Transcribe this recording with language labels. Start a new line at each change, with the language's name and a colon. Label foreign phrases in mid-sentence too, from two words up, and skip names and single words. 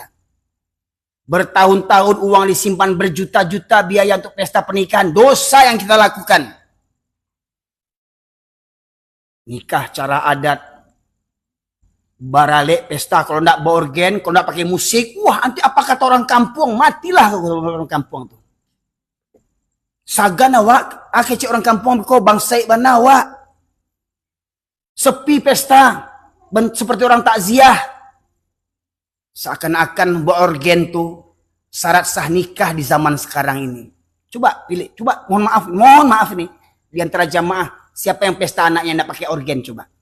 Indonesian: Bertahun-tahun uang disimpan berjuta-juta biaya untuk pesta pernikahan. Dosa yang kita lakukan. Nikah cara adat. Baralek pesta. Kalau tidak bawa organ, kalau tidak pakai musik. Wah nanti apa kata orang kampung.
Minangkabau: Matilah orang kampung tuh. Sagan awak. Akhirnya orang kampung kau bangsai bana awak.
Indonesian: Sepi pesta. Seperti orang takziah. Seakan-akan organ tuh syarat sah nikah di zaman sekarang ini. Coba pilih, coba mohon maaf nih. Di antara jamaah, siapa yang pesta anaknya tidak pakai organ coba.